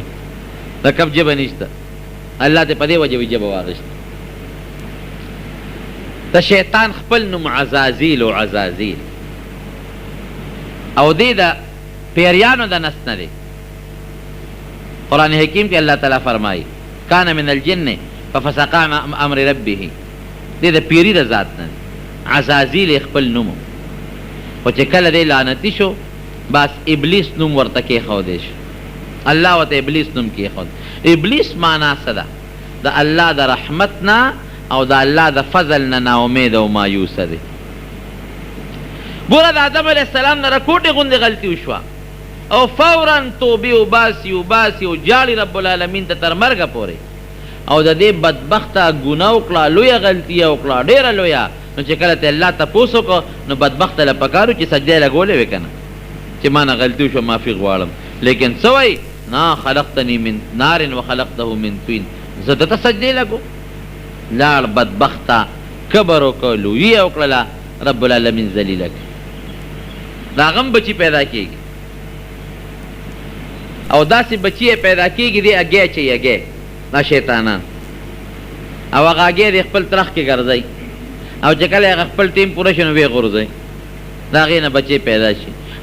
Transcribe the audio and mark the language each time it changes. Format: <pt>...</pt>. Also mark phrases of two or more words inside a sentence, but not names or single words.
<ps>د کب جبه نشته، الله ته په دې وجه وی جبه واغېسته. د شیطان خپل نوم عزازیل و عزازیل، او دې د پیریانو د نس نه دی. قرآن حکیم کې الله تعالی فرمایي</ps> <ar>کان من الجن ففسق عن امر ربه،</ar> <ps>دې د پیری د ذات نه دی. عزازیل خپل نوم، خو چې کله دی لعنتي شو بس ابلیس نوم ورته کېښودی شو، الله ورته ابلیس نوم کېښود. ابلیس معنا څه ده؟ د الله د رحمت نه او د الله د فضل نه ناامید او مایوسه دی. ګوره د آدم</ps> <ar>علیه السلام</ar> <ps>نه رکوټې غوندې غلطي وشوه او فورا توبې وباسي او جاړي رب العالمین ته تر مرګه پورې، او د دې بدبخته ګناه وکړه، لویه غلطي یې وکړه، ډېره لویه. نو چې کله ته الله تپوس وکړه نو بدبخته له پکار و چې سجده یې لګولې وې که نه چې ما نه غلطي وشوه معافي غواړم. لیکن څه وایي نه</ps> <ar>خلقتني من نار وخلقته من طین،</ar> <ps>زه ده ته سجدې لګو. لاړ بدبخته کبر وکړه، لویي یې وکړله، رب العالمین ذلیله کړه. د هغه هم بچي پیدا کېږي او داسې بچي یې پیدا کېږي دی اګی چې اګی دا شیطانان، او هغه اګی د خپل ترخ کې ګرځئ، او چې کله هغه خپل ټیم پوره شي نو ویې غورځئ، د هغې نه بچې پیدا شي.</ps>